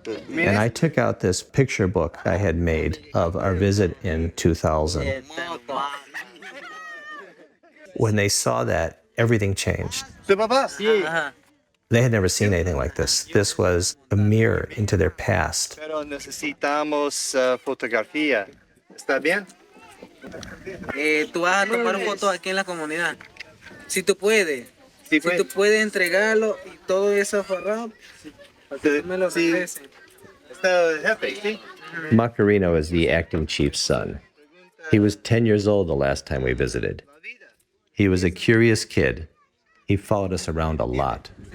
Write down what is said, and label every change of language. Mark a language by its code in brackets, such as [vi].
[en] And I took out this picture book I had made of our visit in 2000. When they saw that, everything changed. [es] ¿Tu papá? Ajá. [en] They had never seen anything like this. This was a mirror into their past. [es] Pero necesitamos fotografía. ¿Está bien? Tú vas a tomar fotos aquí en la comunidad. Si tú puedes. Sí, Si tú puedes entregarlo y todo eso aferrado, para que tú me lo Sí. regreses. Está el jefe, ¿sí? [en] Macarino is the acting chief's son. He was 10 years old the last time we visited. He was a curious kid. He followed us around a lot.